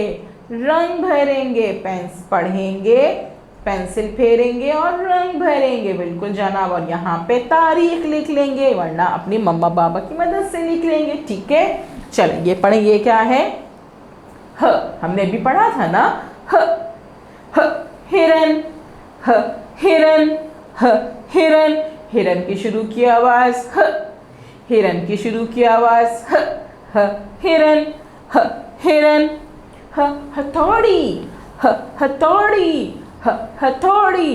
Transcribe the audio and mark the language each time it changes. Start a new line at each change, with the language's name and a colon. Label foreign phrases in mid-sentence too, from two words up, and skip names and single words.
Hindi: रंग भरेंगे, पेंस पढ़ेंगे, पेंसिल फेरेंगे और रंग भरेंगे। बिल्कुल जनाब, और यहाँ पे तारीख लिख लेंगे, वरना अपनी मम्मा पापा की मदद से लिख लेंगे। ठीक है, चलिए ये पढ़ें। ये क्या है? ह। हमने भी पढ़ा था ना, ह। ह हिरन, ह हिरन, ह हिरन। हिरन की शुरू की आवाज ह। हिरन की शुरू की आवाज ह। ह हिरन, ह हिरन। ह हथौड़ी, ह हथौड़ी, ह हथौड़ी।